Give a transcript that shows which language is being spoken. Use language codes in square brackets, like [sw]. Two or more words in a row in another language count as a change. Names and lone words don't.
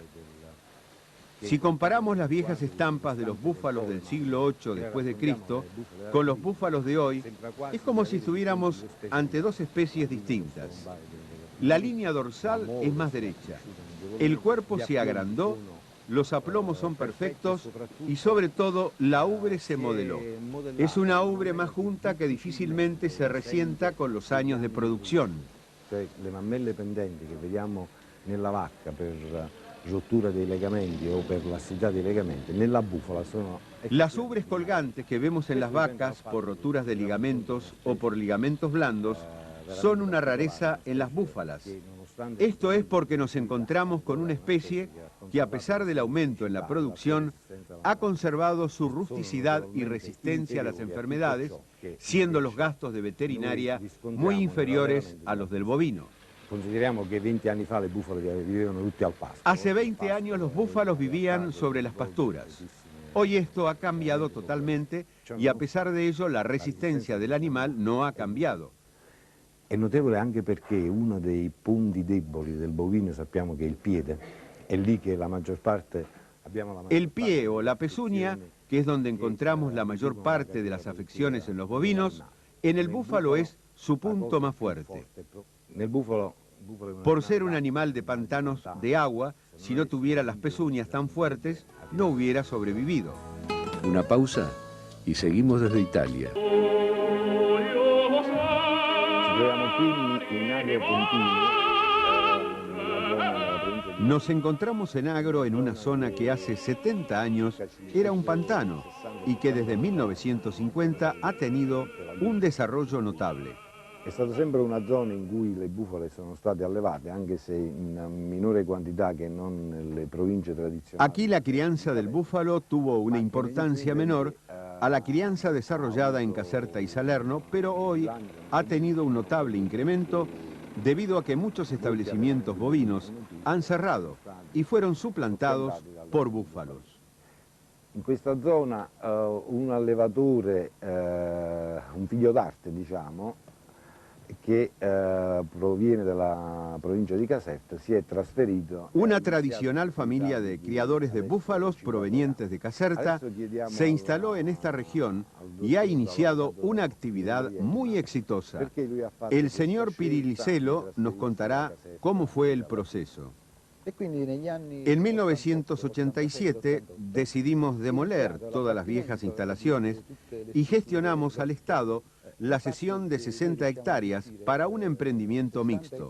[es] Si comparamos las viejas estampas de los búfalos del siglo VIII después de Cristo con los búfalos de hoy, es como si estuviéramos ante dos especies distintas. La línea dorsal es más derecha, el cuerpo se agrandó, los aplomos son perfectos y sobre todo la ubre se modeló. Es una ubre más junta que difícilmente se resienta con los años de producción. [it] Le mammelle pendenti che vediamo nella vacca per rottura dei legamenti o per lassità dei legamenti, nella búfala sono... [es] Las ubres colgantes que vemos en las vacas por roturas de ligamentos o por ligamentos blandos son una rareza en las búfalas. Esto es porque nos encontramos con una especie que, a pesar del aumento en la producción, ha conservado su rusticidad y resistencia a las enfermedades, siendo los gastos de veterinaria muy inferiores a los del bovino. [it] Consideriamo che 20 anni fa le bufale vivevano tutte al pasto. [es] Hace 20 años los búfalos vivían sobre las pasturas. Hoy esto ha cambiado totalmente y a pesar de ello la resistencia del animal no ha cambiado. [it] È notevole anche perché uno dei punti deboli del bovino sappiamo che è il piede. È lì che la maggior parte [es] El pie o la pezuña, que es donde encontramos la mayor parte de las afecciones en los bovinos, en el búfalo es su punto más fuerte. Por ser un animal de pantanos de agua, si no tuviera las pezuñas tan fuertes, no hubiera sobrevivido. Una pausa y seguimos desde Italia. Nos encontramos en Agro, en una zona que hace 70 años era un pantano y que desde 1950 ha tenido un desarrollo notable. [it] È stata sempre una zona in cui le bufale sono state allevate, anche se in minore quantità che non nelle province tradizionali. [es] Aquí la crianza del búfalo tuvo una importancia menor a la crianza desarrollada en Caserta y Salerno, pero hoy ha tenido un notable incremento debido a que muchos establecimientos bovinos han cerrado y fueron suplantados por búfalos. [it] In questa zona un allevatore, un figlio d'arte diciamo, che proviene dalla provincia di Caserta, si è trasferito. [es] Una tradicional familia de criadores de búfalos provenientes de Caserta se instaló en esta región y ha iniciado una actividad muy exitosa. El señor Pirillicelo nos contará cómo fue el proceso. En 1987 decidimos demoler todas las viejas instalaciones y gestionamos al Estado la cesión de 60 hectáreas para un emprendimiento mixto.